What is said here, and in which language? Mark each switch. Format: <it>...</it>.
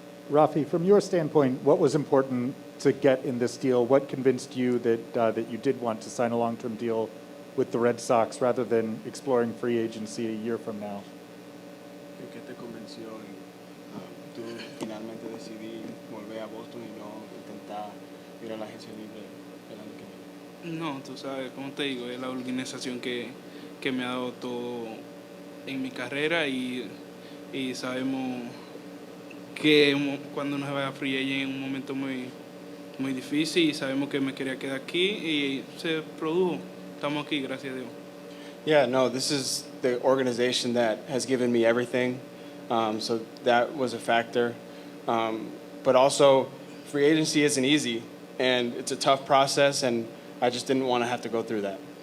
<en>Rafi, from your standpoint, what was important to get in this deal? What convinced you that you did want to sign a long-term deal with the Red Sox rather than exploring free agency a year from now?</en> <es>¿Qué te convenció en tú finalmente decidí volver a Boston y no intentar ir a la agencia libre el año que viene? No, tú sabes, como te digo, es la organización que me ha dado todo en mi carrera y sabemos que cuando nos vaya a free agent en un momento muy difícil y sabemos que me quería quedar aquí y se produjo. Estamos aquí, gracias a Dios.</es> <en>Yeah, no, this is the organization that has given me everything. So that was a factor. But also, free agency isn't easy, and it's a tough process, and I just didn't want to have to go through that.</en>